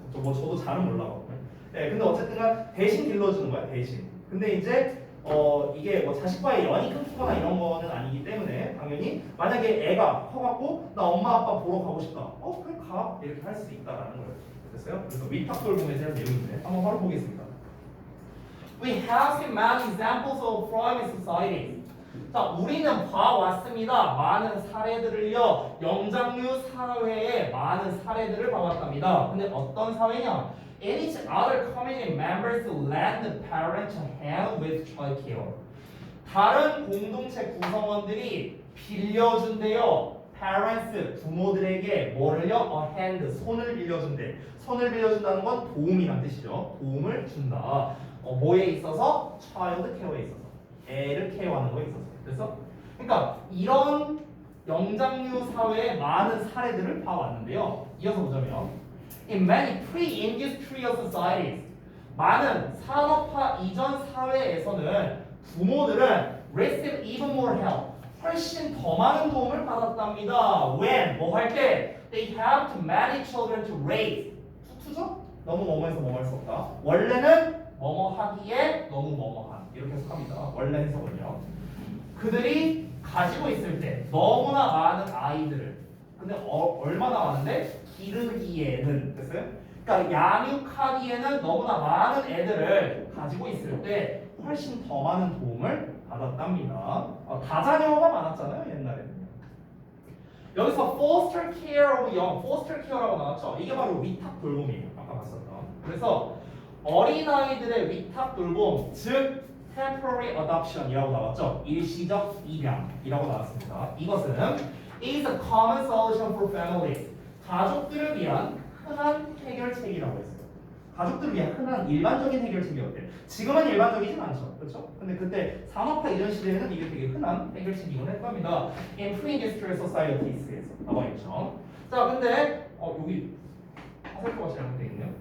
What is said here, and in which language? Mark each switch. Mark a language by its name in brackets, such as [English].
[Korean] 저도 잘은 몰라요. 네, 근데 어쨌든 대신 길러주는 거야, 대신. 근데 이제 이게 뭐 자식과의 연이 끊기거나 이런 거는 아니기 때문에 당연히 만약에 애가 커갖고 나 엄마 아빠 보러 가고 싶다. 그래 가. 이렇게 할 수 있다라는 거예요. 됐어요? 그래서 위탁 돌봄에 대한 내용인데 한번 바로 보겠습니다. [English] We have seen many examples of private societies. [Korean] 자, 우리는 봐왔습니다. 많은 사례들을요. 영장류 사회의 많은 사례들을 봐왔답니다. 근데 어떤 사회냐? [English] In each other community members lend the parents a hand with child care. [Korean] 다른 공동체 구성원들이 빌려준대요. parents, 부모들에게 뭐를요? a hand, 손을 빌려준대. 손을 빌려준다는 건 도움이란 뜻이죠. 도움을 준다. 뭐에 있어서? child care에 있어서. 애를 케어하는 거에 있어서. 그래서 그러니까 이런 영장류 사회의 많은 사례들을 봐왔는데요. 이어서 보자면 [English] In many pre-industrial societies, [Korean] 많은 산업화 이전 사회에서는 부모들은 [English] receive even more help, [Korean] 훨씬 더 많은 도움을 받았답니다. When, 뭐 할 때? [English] They have too many children to raise. [Korean] 투투죠? 너무 뭐뭐해서 뭐뭐 할 수 없다. 원래는 뭐뭐 하기에 너무 뭐뭐한. 이렇게 해석합니다. 원래 해석은요. 그들이 가지고 있을 때 너무나 많은 아이들을, 근데 얼마나 많은데? 기르기에는, 됐어요? 그러니까 양육하기에는 너무나 많은 애들을 가지고 있을 때 훨씬 더 많은 도움을 받았답니다. 다자녀가 많았잖아요, 옛날에는. 여기서 [English] foster care of young, [Korean] foster care라고 나왔죠? 이게 바로 위탁 돌봄이에요. 아까 봤었던. 그래서 어린아이들의 위탁 돌봄, 즉 temporary adoption이라고 나왔죠. 일시적 입양이라고 나왔습니다. 이것은 [English] is a common solution for families. [Korean] 가족들을 위한 흔한 해결책이라고 했어요. 가족들을 위한 흔한 일반적인 해결책이었대. 지금은 일반적이진 않죠. 그렇죠? 근데 그때 산업화 이전 시대에는 이게 되게 흔한 해결책이곤 했답니다. [English] In pre-industrial societies [Korean] 에서 나와 있죠. 자, 근데 여기 화살표가 잘못되어 있네요.